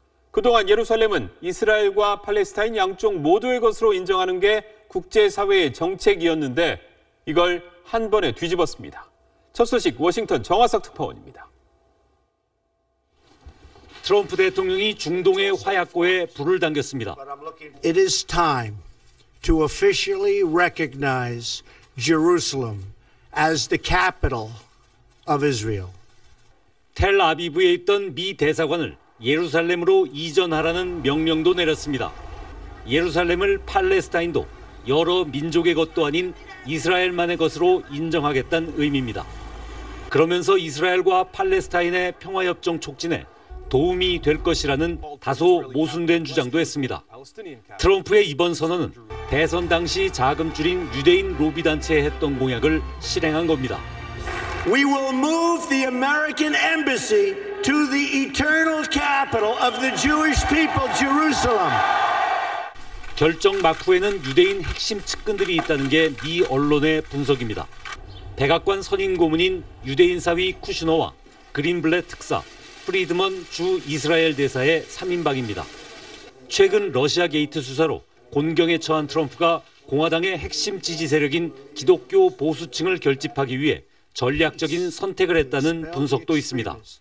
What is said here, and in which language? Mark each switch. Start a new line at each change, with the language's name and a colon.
Korean: 그동안 예루살렘은 이스라엘과 팔레스타인 양쪽 모두의 것으로 인정하는 게 국제사회의 정책이었는데 이걸 한 번에 뒤집었습니다. 첫 소식 워싱턴 정화석 특파원입니다. 트럼프 대통령이 중동의 화약고에 불을 당겼습니다.
English: It is time to officially recognize Jerusalem as the capital of Israel.
Korean: 텔아비브에 있던 미 대사관을 예루살렘으로 이전하라는 명령도 내렸습니다. 예루살렘을 팔레스타인도 여러 민족의 것도 아닌 이스라엘만의 것으로 인정하겠다는 의미입니다. 그러면서 이스라엘과 팔레스타인의 평화협정 촉진에 도움이 될 것이라는 다소 모순된 주장도 했습니다. 트럼프의 이번 선언은 대선 당시 자금 줄인 유대인 로비 단체에 했던 공약을 실행한 겁니다.
English: We will move the American embassy to the eternal capital of the Jewish people, Jerusalem.
Korean: 결정 막후에는 유대인 핵심 측근들이 있다는 게 미 언론의 분석입니다. 백악관 선임 고문인 유대인 사위 쿠슈너와 그린블렛 특사, 프리드먼 주 이스라엘 대사의 3인방입니다. 최근 러시아 게이트 수사로 곤경에 처한 트럼프가 공화당의 핵심 지지 세력인 기독교 보수층을 결집하기 위해 전략적인 선택을 했다는 분석도 있습니다.